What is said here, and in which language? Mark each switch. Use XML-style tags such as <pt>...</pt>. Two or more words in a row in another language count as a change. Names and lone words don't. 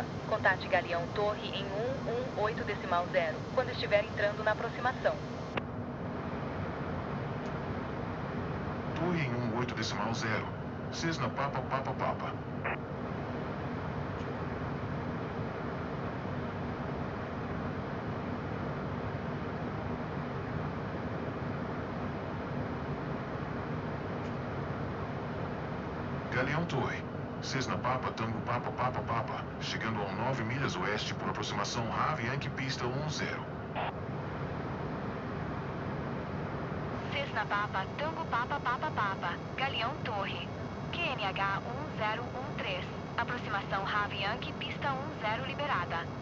<pt>Contate Galeão Torre em 118.0, quando estiver entrando na aproximação. Torre em 18.0. Cessna Papa Papa Papa. Galeão Torre. Cessna Papa Tango Papa Papa Papa. Chegando a 9 milhas oeste por aproximação Rave Yankee pista 10. Cessna Papa Tango Papa Papa Papa. Galeão Torre. QNH 1013. Aproximação Rave Yankee pista 10 liberada.</pt>